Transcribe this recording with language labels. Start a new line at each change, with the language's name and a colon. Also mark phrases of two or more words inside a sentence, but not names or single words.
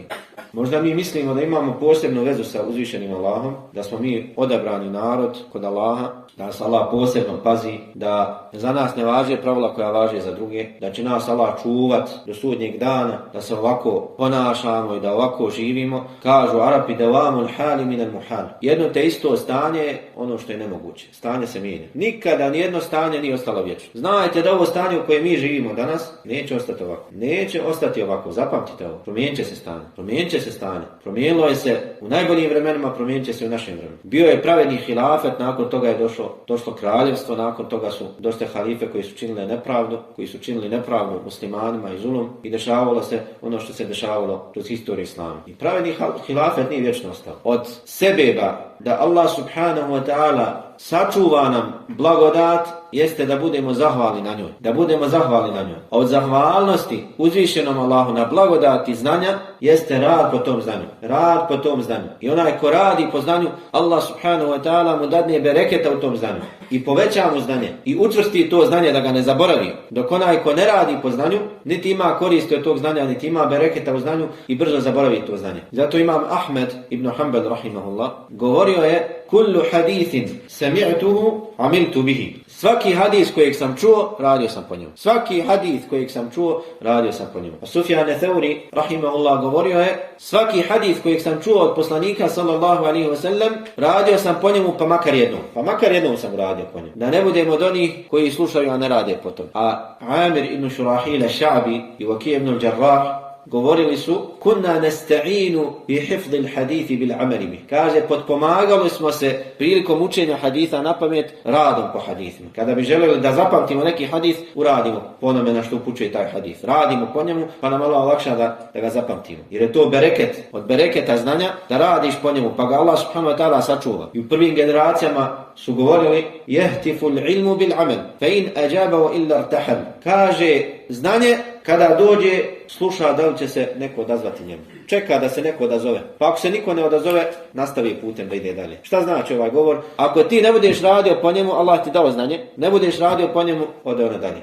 Bosnian: Možda mi mislimo da imamo posebnu vezu sa uzvišenim Allahom, da smo mi odabrani narod kod Allaha, da nas Allah posebno pazi, da za nas ne važe pravila koja važe za druge, da će nas Allah čuvat do sudnjeg dana, da se ovako ponašamo i da ovako živimo. Kažu Arapi
Arabic: دوام الحال من المحال.
Bosnian: Jedno te isto stanje je ono što je nemoguće. Stanje se mijenja. Nikada nijedno stanje nije ostalo vječno. Znajte da ovo stanje u kojem mi živimo danas neće ostati ovako. Neće ostati ovako. Zapamtite ovo. Promijenit će se stanje. Promijenit će se stanje. Promijenilo je se u najboljim vremenima, promijenit će se u našem vremenu. Bio je pravedni hilafet, nakon toga je došlo kraljevstvo, nakon toga su došle halife koji su činili nepravdu muslimanima i zulum i dešavalo se ono što se dešavalo kroz historiju islama. I pravedni hilafet nije vječno ostao. Od sebeba da Allah
Arabic: سبحانه وتعالى
Bosnian: sačuva nam blagodat jeste da budemo zahvalni na njoj. Da budemo zahvalni na njoj. A od zahvalnosti uzvišenom Allahu na blagodati znanja jeste rad po tom znanju. Rad po tom znanju. I onaj ko radi po znanju, Allah
Arabic: سبحانه وتعالى
Bosnian: mu dadne bereketa u tom znanju. I poveća mu znanje. I učvrsti to znanje da ga ne zaboravi. Dok onaj ko ne radi po znanju, niti ima koristi od tog znanja, niti ima bereketa u znanju i brzo zaboravi to znanje. Zato imam Ahmed ibn Hanbal rahimahullah govorio je:
Arabic: كل حديث سمعته عملت به.
Bosnian: Svaki hadis kojeg sam čuo, radio sam po njemu. Svaki hadis kojeg sam čuo, radio sam po njemu. A Sufjan Thauri rahimahullah govorio je: svaki hadis kojeg sam čuo od poslanika
Arabic: صلى الله عليه وسلم,
Bosnian: radio sam po njemu pa makar jednom. Pa makar jednom sam radio po njemu. Da ne budemo od onih koji slušaju, a ne rade po tom. A Amir ibn Šurahil Ša'bi i Waki ibn al-Jarrah govorili su:
Arabic: كنا نستعين بحفظ الحديث بالعمل به.
Bosnian: Kaže, potpomagali smo se prilikom učenja haditha na pamet radom po hadithima. Kada bi željeli da zapamtimo neki hadith, uradimo po onome na što upućuje taj hadith. Radimo po njemu pa nam Allah olakša da ga zapamtimo. Jer je to bereket, od bereketa znanja da radiš po njemu, pa ga Allah
Arabic: سبحانه وتعالى
Bosnian: sačuva. I u prvim generacijama su govorili:
Arabic: يهتف العلم بالعمل فإن أجاب وإلا ارتحل.
Bosnian: Kaže, znanje kada dođe, sluša da li će se neko odazvati njemu. Čeka da se neko odazove. Pa ako se niko ne odazove, nastavi putem da ide dalje. Šta znači ovaj govor? Ako ti ne budeš radio po njemu, Allah ti dao znanje, ne budeš radio po njemu, ode ono dalje.